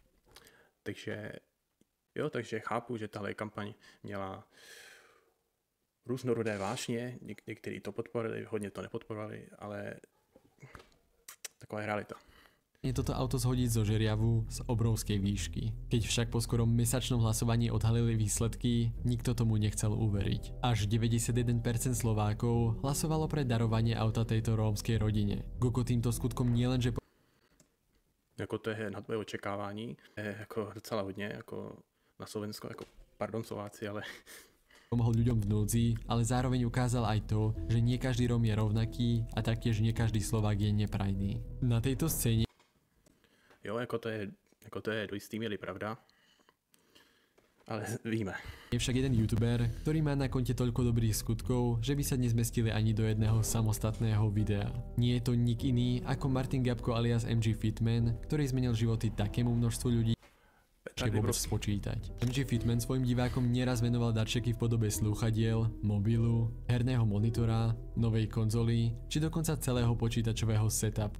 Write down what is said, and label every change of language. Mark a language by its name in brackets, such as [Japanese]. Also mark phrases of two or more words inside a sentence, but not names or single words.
[Czech] Takže chápu, že tahle kampaň měla různorodé vášně, někteří to podporovali, hodně to nepodporovali, ale taková je realita. [Slovak] Je toto auto zhodiť zo žeriavu z obrovskej výšky. Keď však po skorom mesačnom hlasovaní odhalili výsledky, nikto tomu nechcel uveriť. Až 91% Slovákov hlasovalo pre darovanie auta tejto rómskej rodine. Gogo týmto skutkom nielenže [Czech] jako to je nad moje očekávání, je jako docela hodně, jako na Slovensko, jako pardon Slováci, ale... [Slovak] Pomohol ľuďom v núdzi, ale zároveň ukázal aj to, že nie každý Róm je rovnaký a taktiež nie každý Slovák je neprajný. Na tejto scéne [Czech] Jo, jako to je do jistý míry pravda, ale víme. [Slovak] Je však jeden youtuber, ktorý má na konte toľko dobrých skutkov, že by sa nezmestili ani do jedného samostatného videa. Nie je to nik iný ako Martin Gabko alias MG Fitman, ktorý zmenil životy takému množstvu ľudí, že vôbec spočítať. MG Fitman svojim divákom nieraz venoval darčeky v podobe slúchadiel, mobilu, herného monitora, novej konzoly, či dokonca celého počítačového setupu.